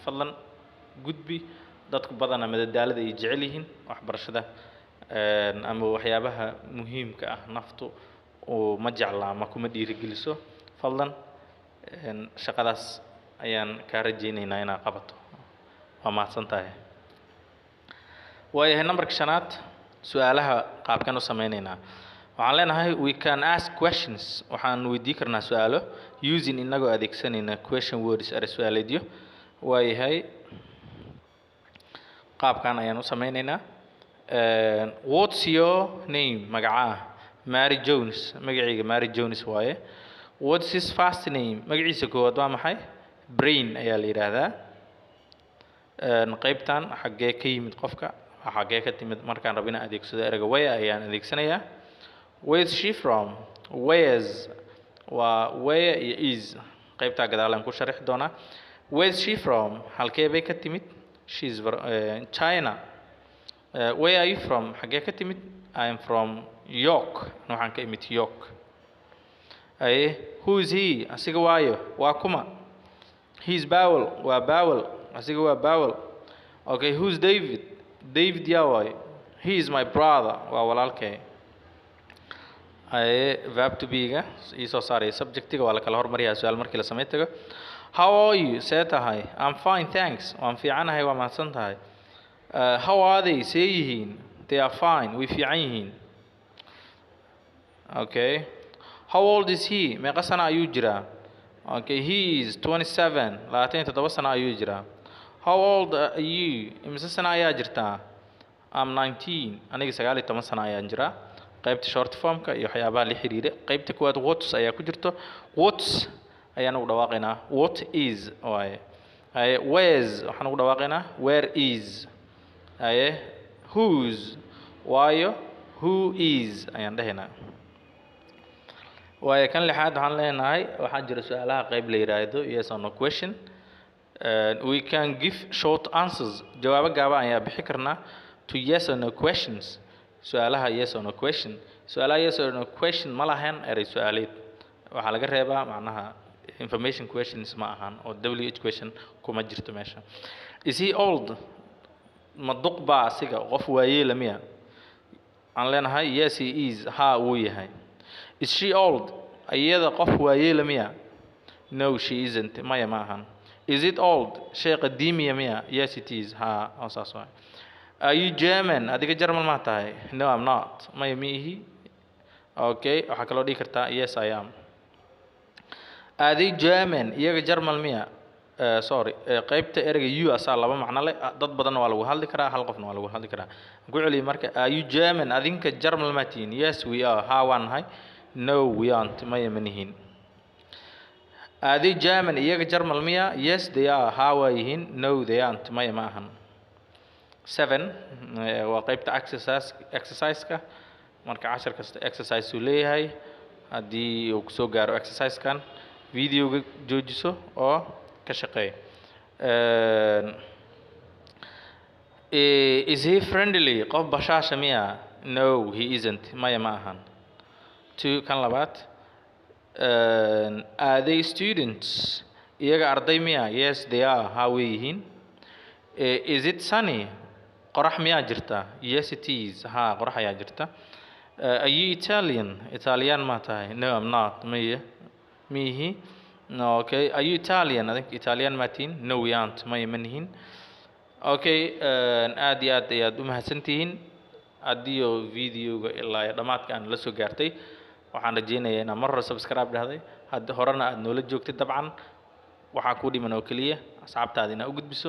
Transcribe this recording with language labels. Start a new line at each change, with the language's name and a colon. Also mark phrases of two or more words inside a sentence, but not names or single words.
Somali: fadlan gudbi dadku badana madadaalada ay jecel yihiin waxbarashada ama waxyaabaha muhiimka ah naftu oo ma jecla ama kuma dhiirigeliso. fadlan shaqadaas ayaan ka rajaynaynaa inaad qabato. waa mahadsantahay. waayahay numberka 5aad su'aalaha qaabkan u sameynaynaa waxaan leenahay
English: we can ask questions
Somali: waxaan weydii karnaa su'aalo using inagoo adeegsanayna
English: question words are
Somali: su'aaleedyo. waayahay qaabkan ayaan u sameynaynaa.
English: What's your name
Somali: magacaa Mary Jones magacayga Mary Jones waaye.
English: What's his first name
Somali: magaciisa koowaad waa maxay Brain ayaa la yiraahdaa. qaybtan xagee ka yimid qofka xagee ka timid markaan rabina adeegsado ereyga where ayaan adeegsanayaa.
English: Where's she from where's
Somali: waa
English: where is
Somali: qaybta gadaalan ku sharxi doonaa.
English: Where's she from
Somali: halkee bay ka timid
English: she's China. Where are you from
Somali: xagee ka timid
English: I am from York
Somali: waxaan ka imid York.
English: Who is he
Somali: asiga waayo waa kuma. He's Bowel waa Bowel asiga waa Bowel.
English: Okay, who's David David
Somali: yaa waayo
English: he is my brother
Somali: waa walaalkay. Verb to be ga isoo saaray subjectiga waa la kala hormariyaa su'aal markii la sameeyo.
English: How are you
Somali: see tahay
English: I'm fine thanks
Somali: waan fiicanahay waa mahadsan tahay.
English: How are they
Somali: say yihiin
English: they are fine
Somali: way fiican yihiin.
English: Okay, how old is he
Somali: meeqa sana ayuu jiraa.
English: Okay, he is
Somali: 27 27 sana ayuu jiraa.
English: How old are you
Somali: imisa sana ayaa jirtaa. I'm 19 aniga 19 sana ayaan jiraa. qaybta short formka iyo waxyaabaha la xiriira. qaybta koowaad what's ayaa ku jirto. What's ayaan ugu dhawaaqaynaa
English: what is
Somali: waaye. Where's waxaan ugu dhawaaqaynaa
English: where is.
Somali: Whose waayo
English: who is
Somali: ayaan dhahaynaa. waaye kan lixaad waxaan leenahay waxaa jira su'aalaha qayb la yiraahdo
English: yes or no question.
Somali: We can give short answers jawaabo gaaban ayaa bixi karnaa to yes or no questions. su'aalaha
English: yes or no question
Somali: su'aalaha
English: yes or no question
Somali: ma lahayn eray su'aaleed waxaa laga reebaa macnaha
English: information questions
Somali: ma ahan oo
English: WH question
Somali: kuma jirto meesha.
English: Is he old
Somali: ma duq baa asiga qof waayeel miya aan leenahay
English: yes he is
Somali: ha wuu yahay.
English: Is she old
Somali: ayada qof waayeel miya
English: no she isn't
Somali: maya ma ahan.
English: Is it old
Somali: shay qadiimiya miya
English: yes it is
Somali: ha saas waay.
English: Are you German
Somali: adiga German ma tahay
English: no I'm not
Somali: maya mihi. Okay waxa kale oo dhigi kartaa
English: yes I am. Are they German
Somali: iyaga German miya sorry qaybta ereyga you asaa laba macno leh dad badan waa lagu hadli karaa hal qofna waa lagu hadli karaa. ku celi marka
English: are you German
Somali: adinka German ma tihiin
English: yes we are
Somali: ha waan nahay
English: no we aren't
Somali: maya manihin.
English: Are they German
Somali: iyaga German miya
English: yes they are
Somali: ha waa yihiin
English: no they aren't
Somali: maya ma ahan. 7 waa qaybta exercise-ka marka cashar kasta exercise uu leeyahay. haddii uu soo gaaro exercise-kan videoga joojiso oo ka shaqeey.
English: Is he friendly
Somali: qof bashaasha miya
English: no he isn't
Somali: maya ma ahan two kan labaad
English: are they students
Somali: iyaga arday miya
English: yes they are how
Somali: way yihiin
English: is it sunny
Somali: qorax miyaa jirta
English: yes it is
Somali: ha qorax ayaa jirta
English: are you Italian
Somali: Italian ma tahay
English: no I'm not
Somali: miya mihi
English: no okay are you Italian I think
Somali: Italian ma tihin
English: no we aren't
Somali: maya ma nihin okay aad iyo aad ayaad u mahadsantihiin haddii oo videoga ilaa dhamaadka aan la soo gaartay waxaan rajeynayaa inaad mar hore subscribe dhahday hadda horena aad noola joogtay dabcan waxaa ku dhiman oo kaliya asxaabtaada inaad u gudbiso